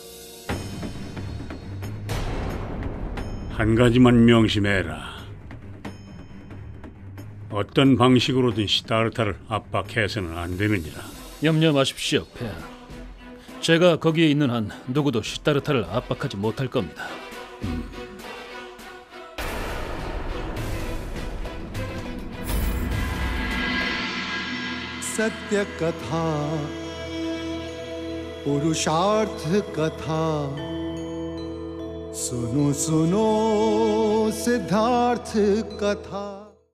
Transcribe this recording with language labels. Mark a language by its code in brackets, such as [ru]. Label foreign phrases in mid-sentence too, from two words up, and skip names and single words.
[ko] 한 가지만 명심해라. 어떤 방식으로든 시타르타를 압박해서는 안 되느니라. 염려 마십시오, 폐하. 제가 거기에 있는 한 누구도 시타르타를 압박하지 못할 겁니다. [hi] सत्य कथा पुरुषार्थ कथा सुनो सुनो सिद्धार्थ कथा।